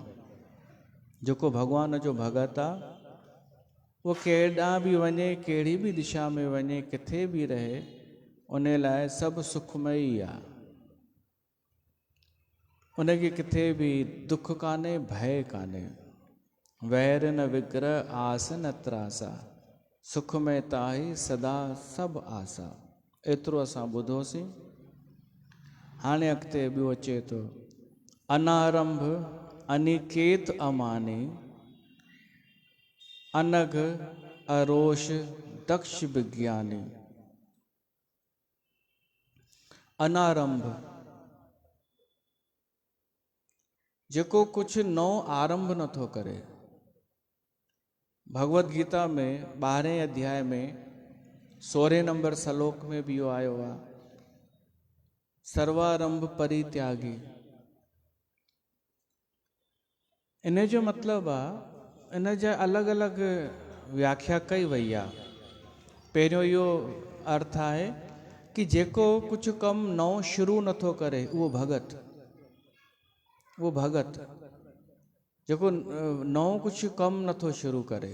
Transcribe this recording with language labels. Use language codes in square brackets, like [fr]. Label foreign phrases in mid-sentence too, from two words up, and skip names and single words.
[sd] जेको भगवान जो भगत आहे उहो केॾां बि वञे, कहिड़ी बि दिशा में वञे, किथे बि रहे, उन लाइ सभु सुखमय ई आहे। उनखे किथे बि दुख कान्हे, भय कान्हे। [awa] वैर न विग्रह आस न त्रासा, सुख में ताही सदा सभु आसा। [sd] एतिरो असां ॿुधोसीं। हाणे अॻिते ॿियो अचे थो। [awa] अनारंभ अनिकेत अमानी, अनघ अरोष दक्ष विज्ञानी। [sd] अनारंभ, जेको कुछ नओं आरंभ नथो करे। भगवत गीता में 12वें अध्याय में 16 नंबर श्लोक में भी इहो आयो आहे, [sa] सर्वारंभ परित्यागी। [sd] इन जो मतिलबु आहे, इन जा अलॻि अलॻि व्याख्या कई वई आहे। पहिरियों इहो अर्थ आहे कि जेको कुझु कमु नओं शुरू नथो करे उहो भगत, उहो भगत जेको नओं कुझु कमु नथो शुरू करे।